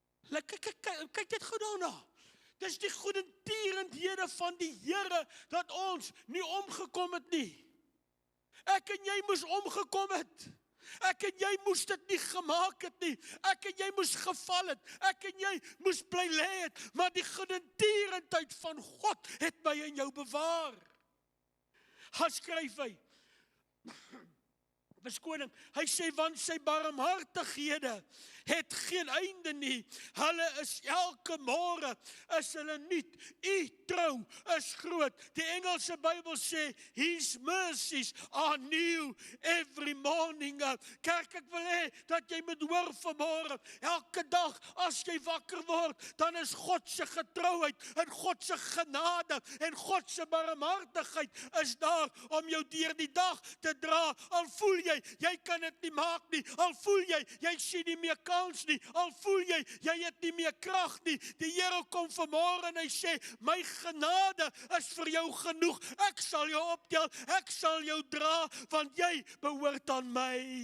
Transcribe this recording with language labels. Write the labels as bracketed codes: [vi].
[af] Kyk dit gou daarna. Dis die goedertierenhede van die Here, dat ons nie omgekom het nie. Ek en jy moes omgekom het. Ek en jy moes dit nie gemaak het nie. Ek en jy moes geval het. Ek en jy moes bly lê het. Maar die goedertierenheid van God het my en jou bewaar. Gaan skryf hy. Beskoning, hy sê, want sy barmhartighede het geen einde nie. Hulle is elke môre, is hulle nuut. U trou is groot. Die Engelse Bybel sê, [en] His mercies are new every morning. [af] Kerk, ek wil hê, dat jy moet hoor vanmôre, elke dag, as jy wakker word, dan is God se getrouheid, en God se genade, en God se barmhartigheid, is daar, om jou deur die dag te dra, al voel jy kan dit nie maak nie, al voel jy sien nie meer kans nie, al voel jy het nie meer krag nie, die Here kom vanmôre en hy sê, my genade is vir jou genoeg, ek sal jou optel, ek sal jou dra, want jy behoort aan my.